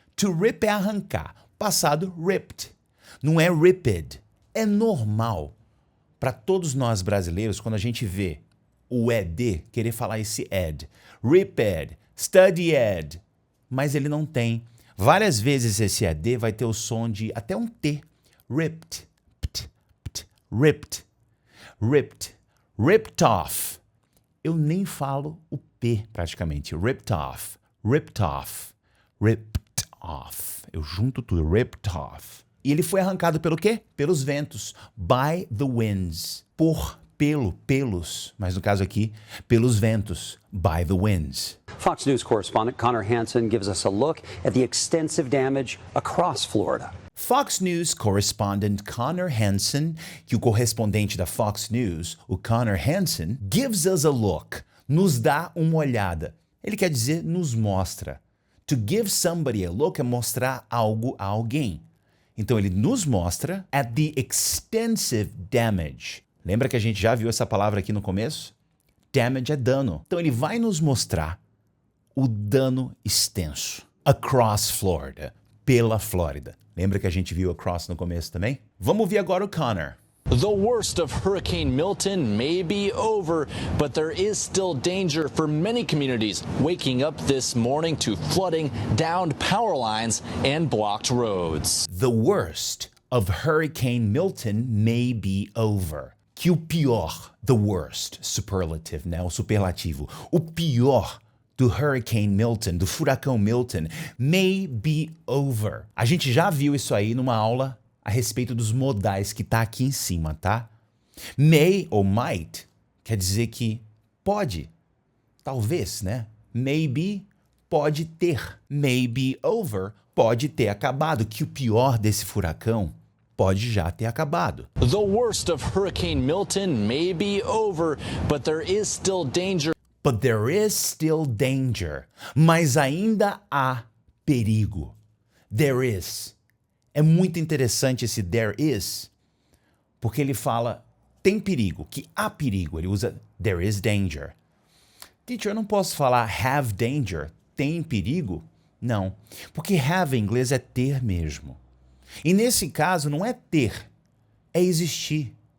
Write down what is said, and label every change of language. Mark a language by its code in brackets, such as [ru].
[pt] To rip é arrancar, passado ripped. Não é ripped. É normal para todos nós brasileiros, quando a gente vê o ed, querer falar esse ed. Ripped, study ed. Mas ele não tem. Várias vezes esse ed vai ter o som de até um T. [en] Ripped, ripped, ripped, ripped off. [pt] Eu nem falo o P praticamente. [en] Ripped off, ripped off, ripped off. [pt] Eu junto tudo, ripped off. E ele foi arrancado pelo quê? Pelos ventos. [en] By the winds. [pt] Pelos, mas no caso aqui, pelos ventos. [en] By the winds. Fox News correspondent Connor Hansen gives us a look at the extensive damage across Florida. [pt] Fox News correspondent Connor Hansen, que o correspondente da Fox News, o Connor Hansen, [en] gives us a look, [pt] nos dá uma olhada. Ele quer dizer, nos mostra. [en] To give somebody a look [pt] é mostrar algo a alguém. Então ele nos mostra [en] at the extensive damage. [pt] Lembra que a gente já viu essa palavra aqui no começo? Damage é dano. Então ele vai nos mostrar o dano extenso. Across Florida. Pela Flórida. Lembra que a gente viu across no começo também? Vamos ouvir agora o Connor. [en] The worst of Hurricane Milton may be over, but there is still danger for many communities, waking up this morning to flooding, downed power lines, and blocked roads. The worst of Hurricane Milton may be over. [pt] Que o pior, the worst, superlative, né? O superlativo. O pior do Hurricane Milton, do furacão Milton, [en] may be over. [pt] A gente já viu isso aí numa aula a respeito dos modais que tá aqui em cima, tá? May ou might quer dizer que pode, talvez, né? Maybe pode ter. [en] May be over [pt] pode ter acabado, que o pior desse furacão pode já ter acabado. [en] The worst of Hurricane Milton may be over, but there is still danger. But there is still danger. [pt] Mas ainda há perigo. There is. É muito interessante esse there is, porque ele fala tem perigo, que há perigo. Ele usa [en] there is danger. [pt] Teacher, eu não posso falar [en] have danger, [pt] tem perigo? Não, porque have em inglês é ter mesmo. E nesse caso não é ter, é existir.